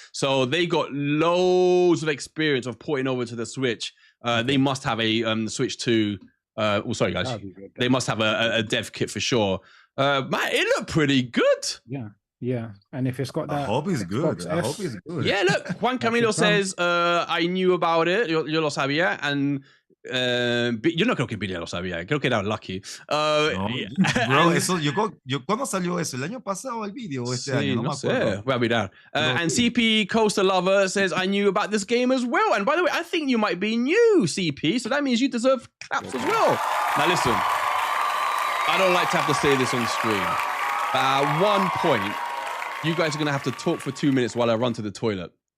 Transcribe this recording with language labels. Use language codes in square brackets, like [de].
[en] So they got loads of experience of porting over to the Switch. They must have a Switch 2. Sorry, guys. They must have a dev kit for sure. Man, it looked pretty good. Yeah. And if it's got that, I hope it's good. I hope it's good. Yeah, look, Juan Camilo says, I knew about it. [es] Yo lo sabía. And yo no creo que Billy lo sabía, creo que era Lucky. No, bro, eso, ¿cuándo salió eso? ¿El año pasado el video o este año? No me acuerdo. Voy a mirar. [en] And CP Coaster Lover says, I knew about this game as well. And by the way, I think you might be new, CP, so that means you deserve claps as well. Now listen, I don't like to have to say this on screen. At one point, you guys are going to have to talk for 2 minutes while I run to the toilet.